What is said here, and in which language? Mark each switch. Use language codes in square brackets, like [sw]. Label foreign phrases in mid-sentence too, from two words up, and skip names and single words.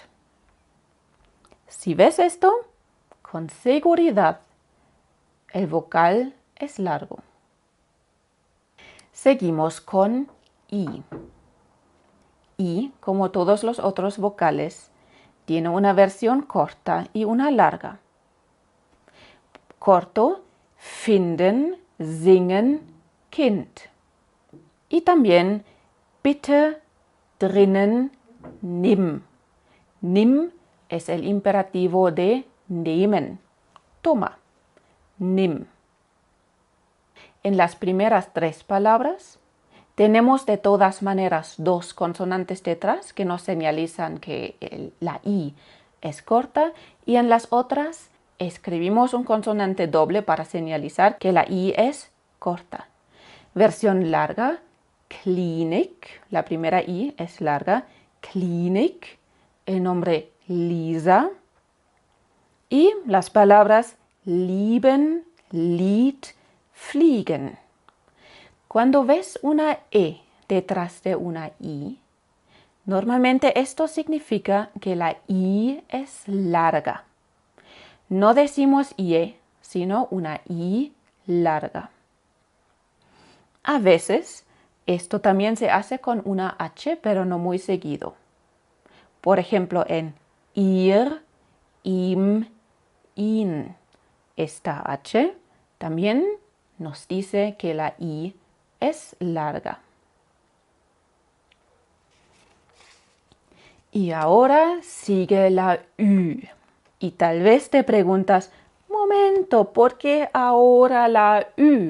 [es] Si ves esto, con seguridad, el vocal es largo. Seguimos con I. I, como todos los otros vocales, tiene una versión corta y una larga. Corto, [de] finden, singen, Kind. [es] Y también [de] bitte, drinnen, nimm. [es] Nimm es el imperativo de nehmen. Toma, nimm. En las primeras tres palabras tenemos de todas maneras dos consonantes detrás que nos señalizan que la I es corta, y en las otras escribimos un consonante doble para señalizar que la I es corta. Versión larga, Klinik, la primera I es larga, Klinik, el nombre Lisa, y las palabras [de] lieben, Lied, fliegen. [es] Cuando ves una E detrás de una I, normalmente esto significa que la I es larga. No decimos IE, sino una I larga. A veces, esto también se hace con una H, pero no muy seguido. Por ejemplo, en [de] ihr, ihm, ihn. [es] Esta H también nos dice que la I es larga. Y ahora sigue la U. Y tal vez te preguntas, momento, ¿por qué ahora la U?